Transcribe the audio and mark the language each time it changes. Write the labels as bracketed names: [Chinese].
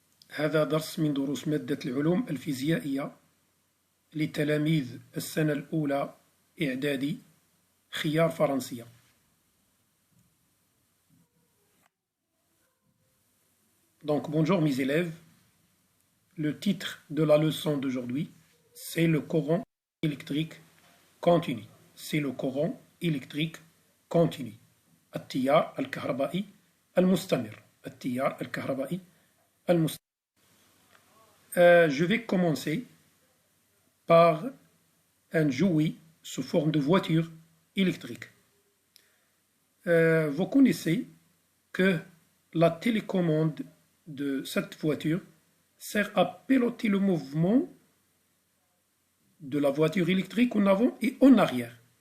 [Arabic] هذا درس من دروس مادة العلوم الفيزيائية لتلاميذ السنة الأولى إعدادي خيار فرنسية. [French] Donc bonjour mes élèves, le titre de la leçon d'aujourd'hui c'est le courant électrique continu. C'est le courant électrique continu. [Arabic] التيار الكهربائي المستمر. التيار الكهربائي المستمر. [French] Je vais commencer par un jouet sous forme de voiture électrique. Vous connaissez que la télécommande de cette voiture sert à piloter le mouvement de la voiture électrique en avant et en arrière.